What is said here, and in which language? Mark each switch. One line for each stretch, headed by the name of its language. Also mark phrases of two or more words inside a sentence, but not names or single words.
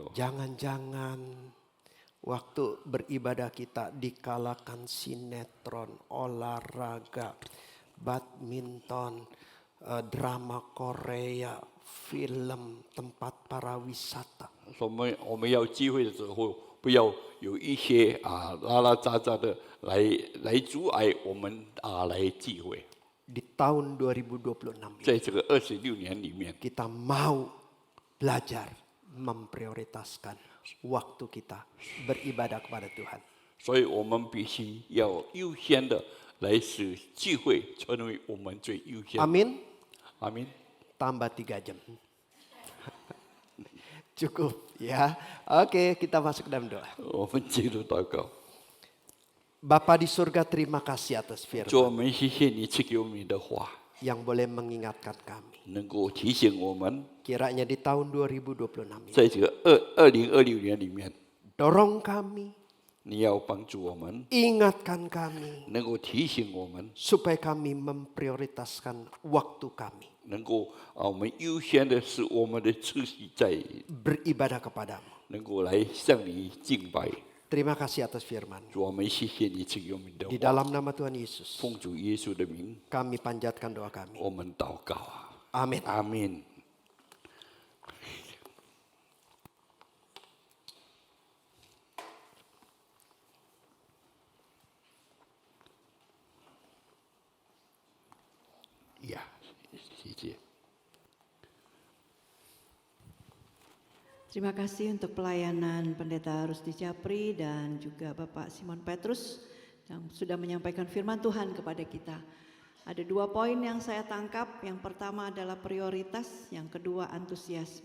Indonesian: Jangan-jangan waktu beribadah kita dikalahkan sinetron, olahraga, badminton, drama Korea, film, tempat para wisata.
Chinese: 我们要聚会的时候，不要有一些拉拉杂杂的来阻碍我们来聚会。
Indonesian: Di tahun 2026 ini
Chinese: 在这个26年里面，
Indonesian: kita mau belajar memprioritaskan waktu kita beribadah kepada Tuhan.
Chinese: 所以我们必须要优先的来使聚会成为我们最优先。
Indonesian: Amin.
Chinese: 阿明。
Indonesian: Tambah 3 jam. Cukup ya. Oke, kita masuk ke dalam doa.
Chinese: 我们进入祷告。
Indonesian: Bapa di surga, terima kasih atas
Chinese: 主，我
Indonesian: firman
Chinese: 们谢谢你赐给我们的话，
Indonesian: yang boleh mengingatkan kami.
Chinese: 能够提醒我们，
Indonesian: Kiranya di tahun 2026 ini
Chinese: 在这个2026年里面，
Indonesian: dorong kami,
Chinese: 你要帮助我们，
Indonesian: ingatkan kami
Chinese: 能够提醒我们，
Indonesian: supaya kami memprioritaskan waktu kami
Chinese: 能够我们优先的是我们的次序在，
Indonesian: beribadah kepadamu.
Chinese: 能够来向你敬拜。
Indonesian: Terima kasih atas firman.
Chinese: 主，我们谢谢你赐给我们的
Indonesian: Di
Chinese: 话，
Indonesian: dalam nama Tuhan Yesus,
Chinese: 奉主耶稣的名，
Indonesian: kami panjatkan doa kami.
Chinese: 我们祷告。
Indonesian: Amin.
Chinese: 阿门。 Ya, 谢谢。
Indonesian: Terima kasih untuk pelayanan Pendeta Rusdi Japri dan juga Bapak Simon Petrus yang sudah menyampaikan firman Tuhan kepada kita. Ada 2 poin yang saya tangkap. Yang pertama adalah prioritas, yang kedua antusiasme.